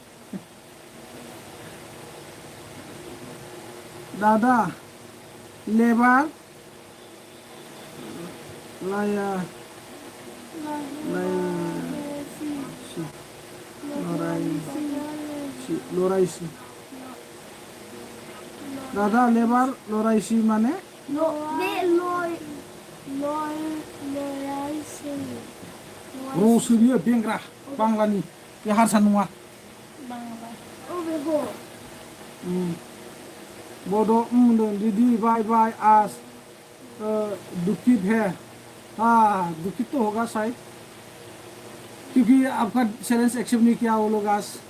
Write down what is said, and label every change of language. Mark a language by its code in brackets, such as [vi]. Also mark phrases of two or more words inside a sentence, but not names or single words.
[brx] दादा लेबार लाया लराइसी दादा लेबार लराइसी माने रसो बियो बेंग्रा बांलानि बे हारसा नङा बड' होनदों दीदी बाय बाय [hi] आज दुखित है दुखित तो होगा शायद क्योंकि आपका [en] challenge accept [hi] नहीं किया वो लोग आज